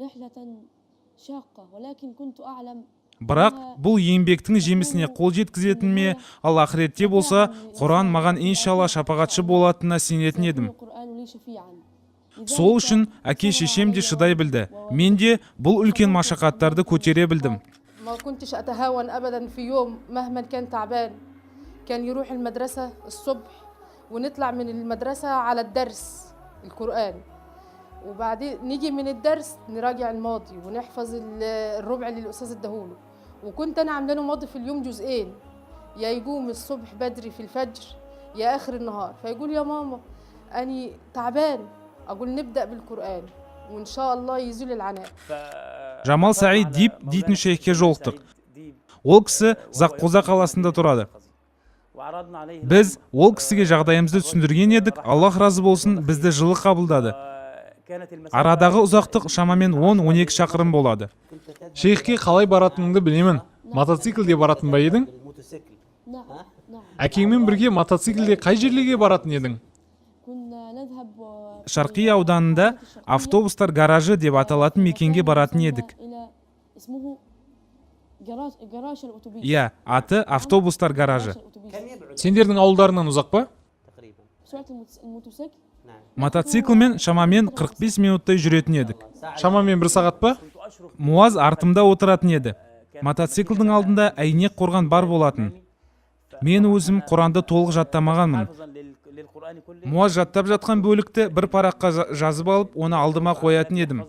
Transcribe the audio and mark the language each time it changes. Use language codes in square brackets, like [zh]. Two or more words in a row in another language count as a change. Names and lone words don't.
[kk] Бірақ бұл еңбектің жемісіне қол жеткізетін ме, ал ақыретте болса, Құран маған иншалла шапағатшы болатынына сенетін едім. Сол үшін әке шешем де шыдай білді. Мен де бұл үлкен машақаттарды көтере білдім. [ar] ما كنتش أتهاون أبدا في يوم مهما كان تعبان. كان يروح المدرسة الصبح ونطلع من المدرسة على الدرس القرآن، وبعدين نيجي من الدرس نراجع الماضي ونحفظ الربع اللي الأستاذ اداهوله. وكنت أنا عامله له ماضي في اليوم جزئين، يا يقوم الصبح بدري في الفجر يا آخر النهار، فيقول يا ماما أنا تعبان، أقول نبدأ بالقرآن وإن شاء الله يزول العناء. [kk] Жамал Саид Дип дейтін шейхке жолықтық. Ол кісі Заққоза қаласында тұрады. біз ол кісіге жағдайымызды түсіндірген едік. Аллах разы болсын, бізді жылы қабылдады. Арадағы ұзақтық шамамен 10-12 шақырым болады. Шейхке қалай баратыныңды білемін. Мотоциклде баратын ба едің? [ar] نعم نعم [kk] Әкеңмен бірге мотоциклде қай жерлерге баратын едің? [ar] كنا نذهب [kk] Шарқи ауданында автобустар гаражы деп аталатын мекенге баратын едік. [ar] إلى اسمه جراج الأتوبيس. [kk] Иә, аты автобустар гаражы. Сендердің ауылдарынан ұзақ па? [ar] سرعة الموتوسيكل [kk] Мотоциклмен шамамен 45 минуттай жүретін едік. Шамамен 1 сағат па? Муаз артымда отыратын еді. Мотоциклдің алдында әйнек қорған бар болатын. Мен өзім Құранды толық жаттамағанмын. Муаз жаттап жатқан бөлікті бір параққа жазып алып, оны алдыма қоятын едім.